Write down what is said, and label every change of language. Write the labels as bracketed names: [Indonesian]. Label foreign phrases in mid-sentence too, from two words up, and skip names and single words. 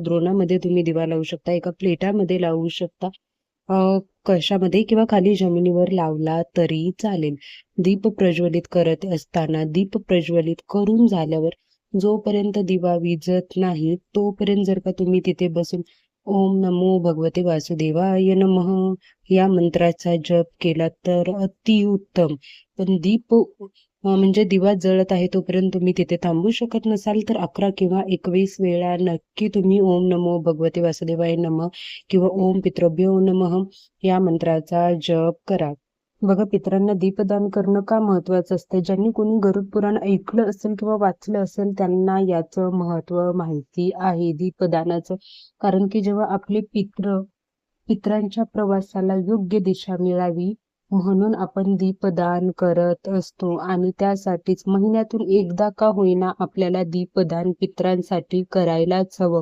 [Marathi] द्रोणामध्ये तुम्ही दिवा लावू शकता, एका प्लेटामध्ये लावू शकता, कशामध्ये किंवा खाली जमिनीवर लावला तरी चालेल. दीप प्रज्वलित करत असताना, दीप प्रज्वलित करून झाल्यावर जोपर्यंत दिवा विझत नाही तोपर्यंत जर का तुम्ही तिथे बसून [Sanskrit] ओम नमो भगवते वासुदेवाय नमः [Marathi] या मंत्राचा जप केला तर अतिउत्तम. पण दीप म्हणजे दिवा जळत आहे तोपर्यंत तुम्ही तिथे थांबू शकत नसाल तर 11 किंवा 21 वेळा नक्की तुम्ही [Sanskrit] ओम नमो भगवते वासुदेवाय नमः [Marathi] किंवा [Sanskrit] ओम पितृभ्यो नमः [Marathi] या मंत्राचा जप करा. बघा, पितरांना दीपदान करणं का महत्वाचं असतं, ज्यांनी कोणी गरुड पुराण ऐकलं असेल किंवा वाचलं असेल त्यांना याचं महत्व माहिती आहे दीपदानाचं. कारण की जेव्हा आपले पितरांच्या प्रवासाला योग्य दिशा मिळावी म्हणून आपण दीपदान करत असतो आणि त्यासाठीच महिन्यातून एकदा का होईना आपल्याला दीपदान पितरांसाठी करायलाच हवं.